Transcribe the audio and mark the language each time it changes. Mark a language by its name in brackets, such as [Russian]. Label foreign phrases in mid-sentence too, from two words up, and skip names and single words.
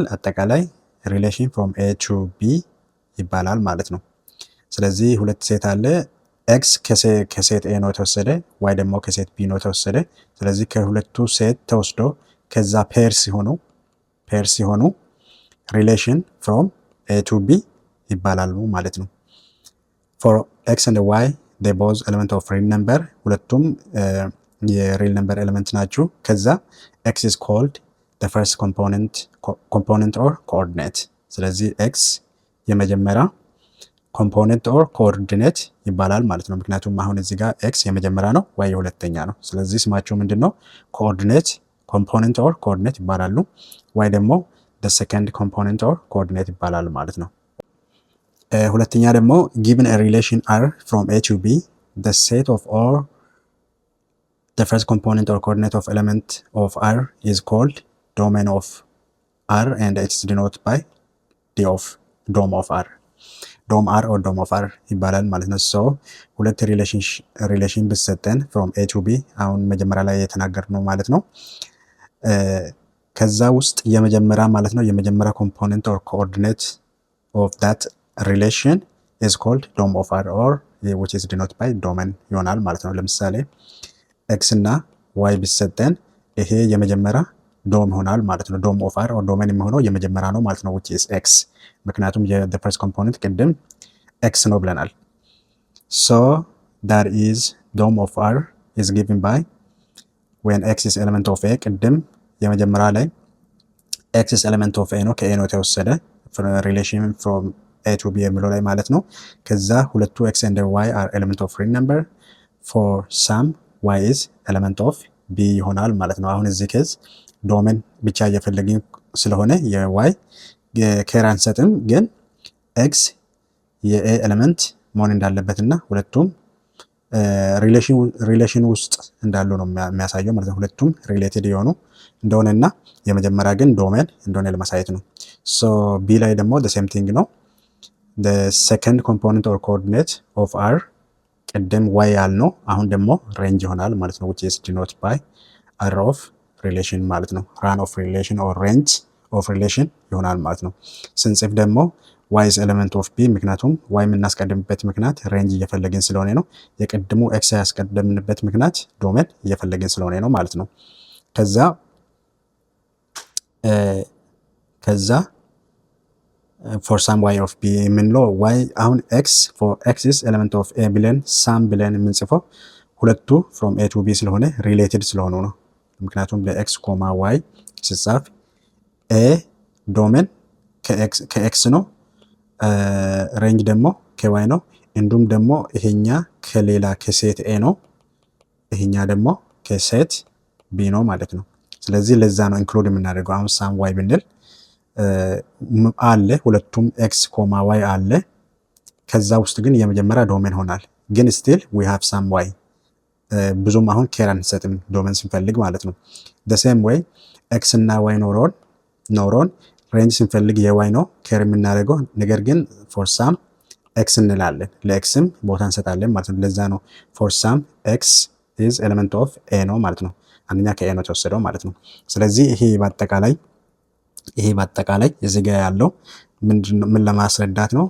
[Amharic] አጠቃላይ [English] relation from A to B [Amharic] ይባላል ማለት ነው። ስለዚህ ሁለት ሴት አለ። ኤክስ ከሴት ኤ ነው የተወሰደ፣ ዋይ ደግሞ ከሴት ቢ ነው የተወሰደ። ስለዚህ ከሁለቱ ሴት ተወስዶ ከዛ ፔር ሲሆኑ [English] relation from A to B [Amharic] ይባላሉ ማለት ነው። [English] For X and Y they both element of real number፣ [Amharic] ሁለቱም የሪል [English] number element [Amharic] ናቸው። ከዛ ኤክስ [English] is called the first component or coordinate። [Amharic] ስለዚህ ኤክስ የመጀመሪያ [English] component or coordinate [Amharic] ይባላል ማለት ነው። ምክንያቱም አሁን እዚህ ጋር ኤክስ የመጀመሪያ ነው፣ ዋይ የሁለተኛ ነው። ስለዚህ ስማቸው ምንድን ነው? [English] coordinate, component or coordinate [Amharic] ይባላሉ። ዋይ ደግሞ [English] the second component or coordinate [Amharic] ይባላል ማለት ነው። ሁለተኛ ደግሞ [English] given a relation R from A to B, the set of all the first component or coordinate of element of R is called domain of R and it's denoted by dom of R. dom R or dom of R [Amharic] ይባላል ማለት ነው። so ሁለት ሪሌሽን ብሰጠን [English] from A to B [Amharic] አሁን መጀመሪያ ላይ የተናገርነው ማለት ነው። ከዛ ውስጥ የመጀመሪያ ማለት ነው የመጀመሪያ ኮምፖነንት [English] or coordinate of that relation is called dom of R or which is denoted by domain [Amharic] ይሆናል ማለት ነው። ለምሳሌ ኤክስ እና ዋይ ቢሰጠን ይሄ የመጀመሪያ ዶም ይሆናል ማለት ነው። [English] dom of R [Amharic] or ዶሜን የሚሆነው የመጀመሪያ ነው ማለት ነው [English] which is x፣ [Amharic] ምክንያቱም [English] the first component [Amharic] ቅድም x ነው ብለናል። [English] so that is dom of R is given by when x is element of A፣ [Amharic] ቅድም የመጀመሪያ ላይ [English] x is element of A [Amharic] ነው፣ ከA ነው የተወሰደ [English] relation from A to B [Amharic] የሚለው ላይ ማለት ነው። ከዛ ሁለቱ [English] x and y are element of real number for some y is element of B [Amharic] ይሆናል ማለት ነው። አሁን እዚህ ኬዝ ዶሜን ብቻ እየፈለግን ስለሆነ የy ኬር አንሰጥም፣ ግን x የA ኤሌመንት መሆን እንዳለበትና ሁለቱም ሪሌሽን ውስጥ እንዳሉ ነው የሚያሳየው ማለት ነው። ሁለቱም ሪሌትድ የሆኑ እንደሆነና የመጀመሪያ ግን ዶሜን እንደሆነ ለማሳየት ነው። so B ላይ ደግሞ [English] the same thing [Amharic] ነው። [English] the second component or coordinate of R [Amharic] ቅድም y ያልነው አሁን ደግሞ ሬንጅ ይሆናል ማለት ነው [English] which is denoted by R of relation [Amharic] ማለት ነው። [English] run of relation or range of relation [Amharic] ይሆናል ማለት ነው። ስንጽፍ ደግሞ [English] y is element of B፣ [Amharic] ምክንያቱም y የምናስቀድምበት ምክንያት ሬንጅ እየፈለግን ስለሆነ ነው። የቅድሙ x ያስቀደምንበት ምክንያት ዶሜን እየፈለግን ስለሆነ ነው ማለት ነው። ከዛ [English] for some y of B [Amharic] የምንለው y አሁን [English] x for x is element of A [Amharic] ብለን ሳም ብለን የምንጽፈው ሁለቱ from A to B ስለሆነ ሪሌትድ ስለሆኑ ነው። ምክንያቱም በx ኮማ y ሲጻፍ A ዶሜን ከx ነው፣ ሬንጅ ደግሞ ከy ነው፣ እንዲሁም ደግሞ ይሄኛ ከሌላ ከሴት A ነው፣ ይሄኛ ደግሞ ከሴት B ነው ማለት ነው። ስለዚህ ለዛ ነው ኢንክሉድ የምናደርገው። አሁን [English] some y [Amharic] ብንል አለ ሁለቱም [English] X comma Y [Amharic] አለ። ከዛ ውስጥ ግን የመጀመሪያ ዶሜን ሆናል። ግን [English] still we have some Y፣ [Amharic] ብዙም አሁን ኬር አንሰጥም ዶሜን ስንፈልግ ማለት ነው። [English] the same way [Amharic] ኤክስ እና ዋይ ኖሮን ሬንጅ ስንፈልግ የዋይ ነው ኬር የምናደርገው። ነገር ግን [English] for some X [Amharic] እንላለን፣ ለኤክስም ቦታ እንሰጣለን ማለት ነው። ለዛ ነው [English] for some X is element of A [Amharic] ነው ማለት ነው። አንደኛ ከኤ ነው የተወሰደው ማለት ነው። ስለዚህ ይሄ በአጠቃላይ እዚህ ጋር ያለው ምን ለማስረዳት ነው?